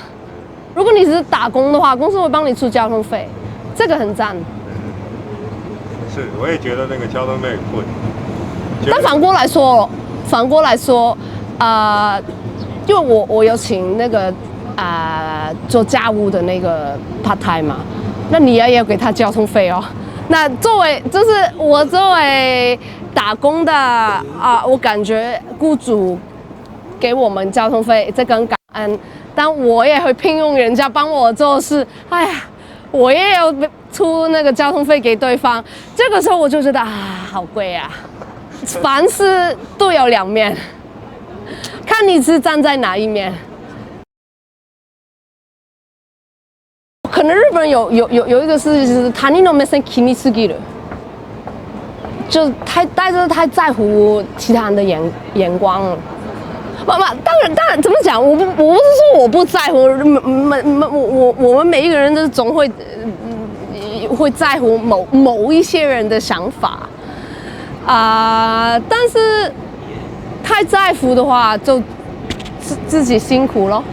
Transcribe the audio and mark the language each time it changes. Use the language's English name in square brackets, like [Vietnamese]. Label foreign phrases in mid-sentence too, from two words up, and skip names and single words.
[Chinese] 如果你是打工的话，公司会帮你出交通费，这个很赞。是，我也觉得那个交通费很贵。但反过来说，因为我有请那个做家务的那个 [English] part time [Chinese] 嘛，那你也要给他交通费哦。那作为打工的我感觉雇主给我们交通费，这个很感恩，但我也会聘用人家帮我做事，我也有出那个交通费给对方，这个时候我就觉得好贵啊，凡事都有两面，看你是站在哪一面。可能日本人有一个事情就是 [Japanese] 他人の目線気にすぎる， [Chinese] 就太在乎其他人的眼光了。当然怎么讲？我不是说我不在乎，我们每一个人都总会在乎某一些人的想法但是太在乎的话，就自己辛苦了。